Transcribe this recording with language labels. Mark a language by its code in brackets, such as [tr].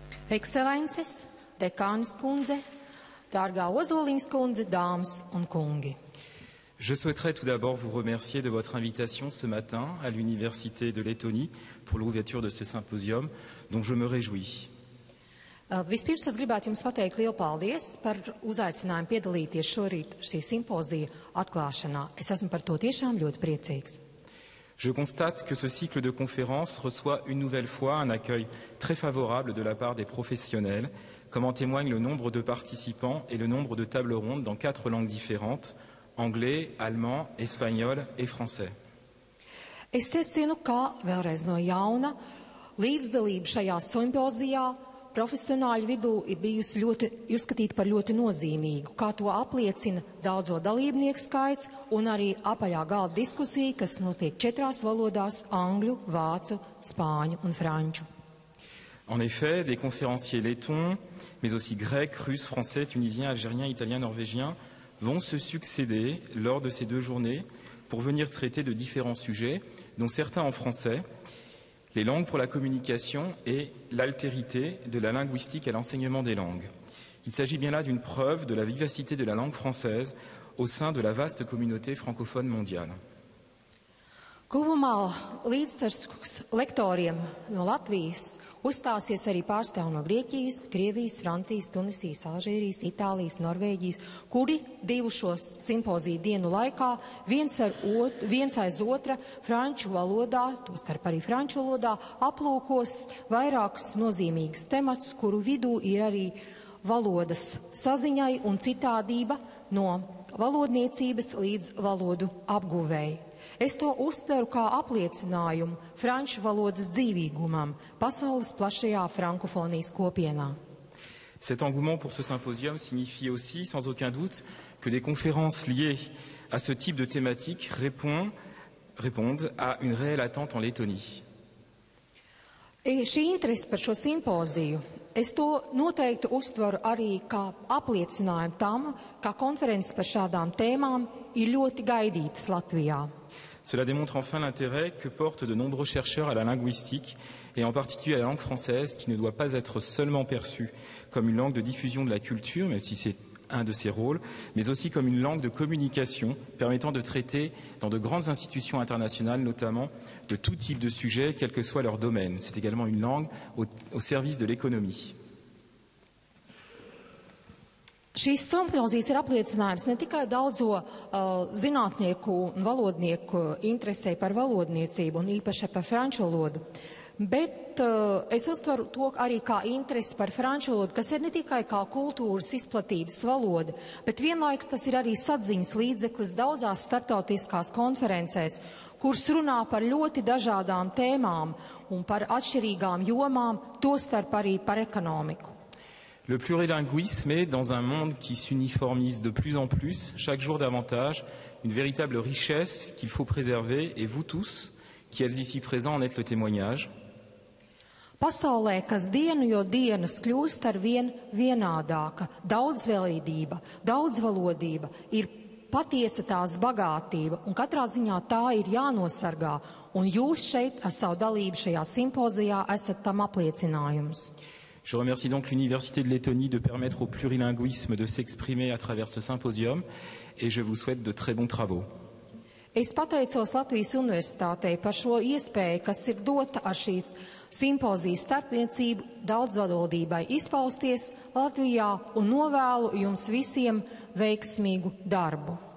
[lv] Ekscelences, dekānis kundze, dārgā Ozoliņas kundze, dāmas un kungi. [fr] Je souhaiterais tout d'abord vous remercier de votre invitation ce matin à l'Université de Lettonie pour l'ouverture de ce symposium, dont je me réjouis. [lv] Vispirms es gribētu jums pateikt lielu paldies par uzaicinājumu piedalīties šorīt šī simpozija atklāšanā. Es esmu par to tiešām ļoti priecīgs. [fr] Je constate que ce cycle de conférences reçoit une nouvelle fois un accueil très favorable de la part des professionnels, comme en témoigne le nombre de participants et le nombre de tables rondes dans 4 langues différentes, anglais, allemand, espagnol et français. [lv] Es secinu, ka vēlreiz no jauna līdzdalība šajā simpozijā profesionāļu vidū ir bijusi uzskatīta par ļoti nozīmīgu, kā to apliecina daudzo dalībnieku skaits un arī apaļā galda diskusija, kas notiek 4 valodās – angļu, vācu, spāņu un franču. [fr] En effet, des conférenciers lettons, mais aussi grecs, russes, français, tunisiens, algériens, italiens, norvégiens vont se succéder lors de ces 2 journées pour venir traiter de différents sujets, dont certains en français, les langues pour la communication et l'altérité de la linguistique et l'enseignement des langues. Il s'agit bien là d'une preuve de la vivacité de la langue française au sein de la vaste communauté francophone mondiale. [lv] Kopumā līdzsvars lektoriem no Latvijas uzstāsies arī pārstāvji no Grieķijas, Krievijas, Francijas, Tunisijas, Alžīrijas, Itālijas, Norvēģijas, kuri 2 šo simpoziju dienu laikā viens aiz otra franču valodā, tostarp arī franču valodā, aplūkos vairākus nozīmīgus tematus, kuru vidū ir arī valodas saziņai un citādība no valodniecības līdz valodu apguvēji. Es to uztveru kā apliecinājumu franču valodas dzīvīgumam pasaules plašajā frankofonijas kopienā. [fr] Cet engouement pour ce symposium signifie aussi, sans aucun doute, que des conférences liées à ce type de thématique répondent à une réelle attente en Lettonie. [lv] Šī interese par šo simpoziju, es to noteikti uztveru arī kā apliecinājumu tam, ka konferences par šādām tēmām ir ļoti gaidītas Latvijā. [fr] Cela démontre enfin l'intérêt que portent de nombreux chercheurs à la linguistique et en particulier à la langue française qui ne doit pas être seulement perçue comme une langue de diffusion de la culture, même si c'est un de ses rôles, mais aussi comme une langue de communication permettant de traiter dans de grandes institutions internationales, notamment de tout type de sujets, quel que soit leur domaine. C'est également une langue au service de l'économie. [lv] Šīs simpozijas ir apliecinājums ne tikai daudzo zinātnieku un valodnieku interesē par valodniecību un īpaši par franču valodu, bet es uztveru to arī kā interesi par franču valodu, kas ir ne tikai kā kultūras izplatības valoda, bet vienlaiks tas ir arī saziņas līdzeklis daudzās starptautiskās konferencēs, kuras runā par ļoti dažādām tēmām un par atšķirīgām jomām, tostarp arī par ekonomiku. [fr] Le plurilinguisme est, dans un monde qui s'uniformise de plus en plus, chaque jour davantage, une véritable richesse qu'il faut préserver, et vous tous, qui êtes ici présents, en êtes le témoignage. [lv] Pasaulē, kas dienu jo dienas kļūst ar vien vienādāka, daudzveidība, daudzvalodība ir patiesa tās bagātība, un katrā ziņā tā ir jānosargā, un jūs šeit ar savu dalību šajā simpozijā esat tam apliecinājums. [fr] Je remercie donc l'Université de Lettonie de permettre au plurilinguisme de s'exprimer à travers ce symposium, et je vous souhaite de très bons travaux. [lv] Es pateicos Latvijas Universitātei par šo iespēju, kas ir dota ar šīs simpozijas starpniecību daudzvalodībai izpausties Latvijā, un novēlu jums visiem veiksmīgu darbu.